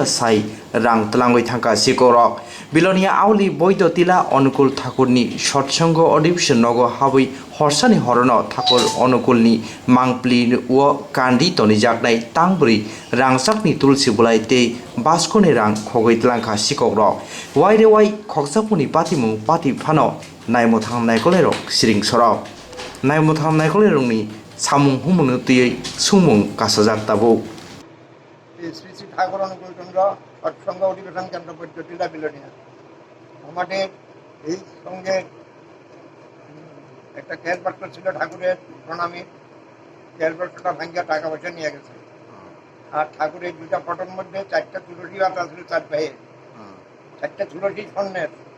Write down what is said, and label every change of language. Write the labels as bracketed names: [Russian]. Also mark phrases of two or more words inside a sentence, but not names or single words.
[Kok Borok] সাই রাং তলাঙ্গই থাকা সিকরক বিলোনিয়া আউলি বৈদ্য তিলা অনুকূল ঠাকুরনি সৎসঙ্গ অধিবেশন নগ হাবই হরসানি হরণ ঠাকুর অনুকূলনি মাংপ্লি ও কান্দি তনিজাকনাই তাংবরি রাংসাকনি তুলসী বুলাইতে বাসকনি রাং খগৈ তলাংখা সিকরক ওয়াইরে ওয়াই খকজাপুনি পাতিমুং পাতি ফানো নাইমথাং নাইকলেরক সিরিং সরক নাইমথাং নাইকলেরংনি সামুং হুমুং তুই সুমুং কাসাজাক তাবো [Bangla] শ্রী শ্রী ঠাকুর অনুকূল চন্দ্র সৎসঙ্গ অধিবেশন কেন্দ্র পদ্ধতিটা বিলোনিয়া আমাদের এই সঙ্গে একটা ক্যাশ বাক্স ছিল ঠাকুরের প্রণামী ক্যাশ বাক্সটা ভাঙ্গিয়া টাকা পয়সা নিয়ে গেছে আর ঠাকুরের দুটা ফটোর মধ্যে 4টা তুলসী পাতা ছিল 4 ভাইয়ের 4টা তুলসী স্বর্ণের